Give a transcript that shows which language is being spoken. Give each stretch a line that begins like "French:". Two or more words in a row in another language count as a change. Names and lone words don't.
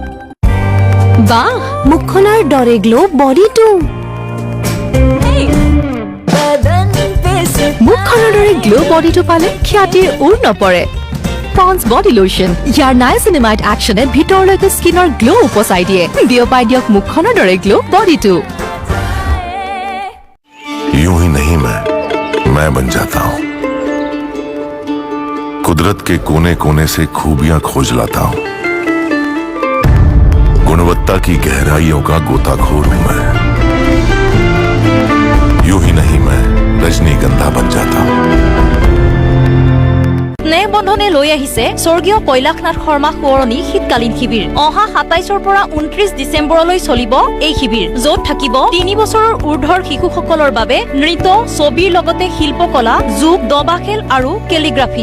Assamese: বাহ মুখখনৰ দৰে গ্লো বডিটো। মুখখনৰ দৰে গ্লো বডিটো পালে খ্যাতিৰ উৰ নপৰে। পন্স বডি লোশন ইয়াৰ নাইচিনামাইড একশ্যনে ভিতৰলৈকে স্কিনৰ গ্লো উপচাই দিয়ে। বিয়পাই দিয়ক মুখখনৰ দৰে গ্লো বডিটো।
Hindi: यूं ही नहीं मैं बन जाता हूं। कुदरत के कोने कोने से खूबियां खोज लाता हूं। गुणवत्ता की गहराइयों का गोताखोर हूं मैं। यूं ही नहीं मैं रजनीगंधा बन जाता हूं।
Assamese: স্নেহবন্ধনে লৈ আহিছে স্বৰ্গীয় কৈলাশনাথ শৰ্মা সোঁৱৰণী শীতকালীন শিবিৰ। অহা 27ৰ পৰা 29 ডিচেম্বৰলৈ চলিব এই শিবিৰ, য'ত থাকিব 3 বছৰৰ ঊৰ্ধৰ শিশুসকলৰ বাবে নৃত্য, ছবিৰ লগতে শিল্পকলা, যোগ, দবাখেল আৰু কেলিগ্ৰাফী।